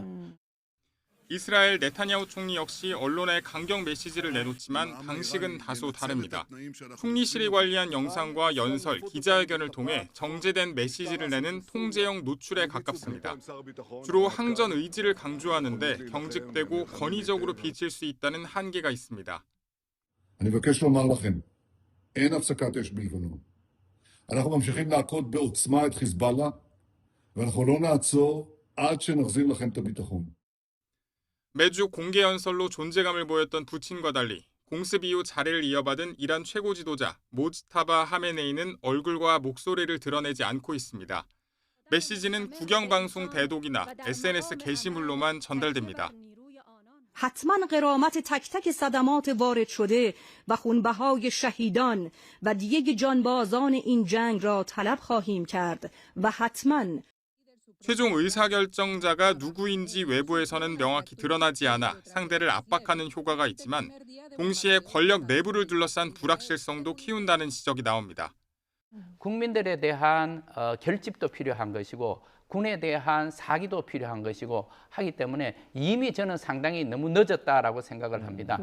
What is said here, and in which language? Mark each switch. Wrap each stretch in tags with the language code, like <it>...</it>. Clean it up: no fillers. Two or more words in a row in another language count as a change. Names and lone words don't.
<ko>이스라엘 네타냐후 총리 역시 언론에 강경 메시지를 내놓지만 방식은 다소 다릅니다. 총리실이 관리한 영상과 연설, 기자회견을 통해 정제된 메시지를 내는 통제형 노출에 가깝습니다. 주로 항전 의지를 강조하는데 경직되고 권위적으로 비칠 수 있다는 한계가 있습니다.</ko> <he>אין הפסקת אש בלבנון. אנחנו ממשיכים להכות בעוצמה את חיזבאללה, ואנחנו לא נעצור עד שנחזיר לכם את הביטחון.</he> <ko>매주 공개 연설로 존재감을 보였던 푸틴과 달리 공습 이후 자리를 이어받은 이란 최고 지도자 모지타바 하메네이는 얼굴과 목소리를 드러내지 않고 있습니다. 메시지는 국영방송 대독이나 SNS 게시물로만 전달됩니다.</ko> <fa>حتما غرامت تک تک صدمات وارد شده و خونبهای شهیدان و دیگه جانبازان این جنگ را طلب خواهیم کرد و حتما</fa> <ko>최종 의사결정자가 누구인지 외부에서는 명확히 드러나지 않아 상대를 압박하는 효과가 있지만 동시에 권력 내부를 둘러싼 불확실성도 키운다는 지적이 나옵니다. 국민들에 대한 결집도 필요한 것이고 군에 대한 사기도 필요한 것이고 하기 때문에 이미 저는 상당히 너무 늦었다라고 생각을 합니다.</ko>